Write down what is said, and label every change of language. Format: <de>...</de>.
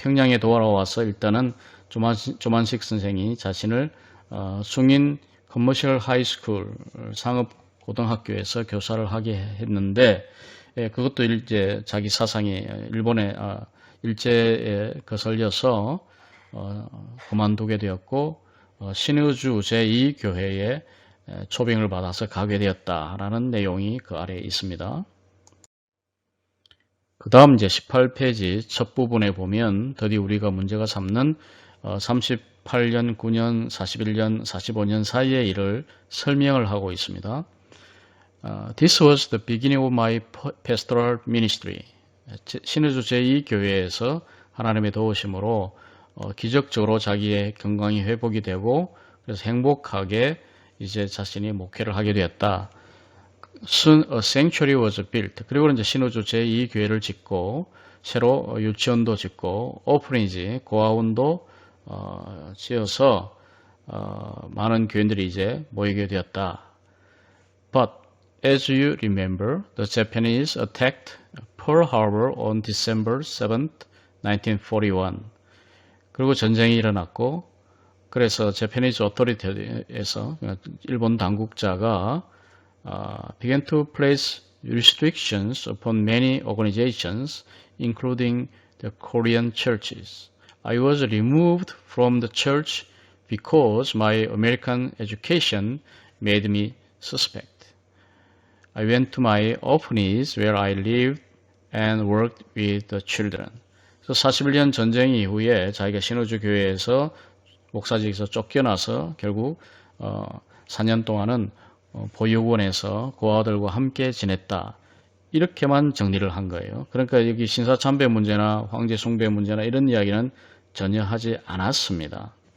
<ko>평양에 돌아와서 일단은 조만식 선생이 자신을 숭인</ko> <en>커머셜 하이스쿨</en> <ko>상업고등학교에서 교사를 하게 했는데 그것도 이제 자기 사상이 일본의 일제에 거슬려서 그만두게 되었고 신의주 제2교회에 초빙을 받아서 가게 되었다라는 내용이 그 아래에 있습니다. 그 다음 이제 18페이지 첫 부분에 보면 더디 우리가 문제가 삼는 38년, 9년, 41년, 45년 사이의 일을 설명을 하고 있습니다.</ko> <en>This was the beginning of my pastoral ministry.</en> <ko>신의주 제2교회에서 하나님의 도우심으로 기적적으로 자기의 건강이 회복이 되고 그래서 행복하게 이제 자신이 목회를 하게 되었다.</ko> <en>Soon a sanctuary was built.</en> <ko>그리고 이제 신우주 제2교회를 짓고 새로 유치원도 짓고 오프니지 고아원도 지어서 많은 교인들이 이제 모이게 되었다.</ko> <en>But as you remember, the Japanese attacked Pearl Harbor on December 7th, 1941.</en> <ko>그리고 전쟁이 일어났고 그래서</ko> <en>Japanese authority</en> <ko>에서 일본 당국자가</ko> <en>began to place restrictions upon many organizations, including the Korean churches. I was removed from the church because my American education made me suspect. I went to my orphanage where I lived and worked with the children.</en> <ko>그래서 41년 전쟁 이후에 자기가 신우주 교회에서 목사직에서 쫓겨나서 결국 4년 동안은 보육원에서 고아들과 함께 지냈다. 이렇게만 정리를 한 거예요. 그러니까 여기 신사참배 문제나 황제 숭배 문제나 이런 이야기는 전혀 하지 않았습니다.</ko>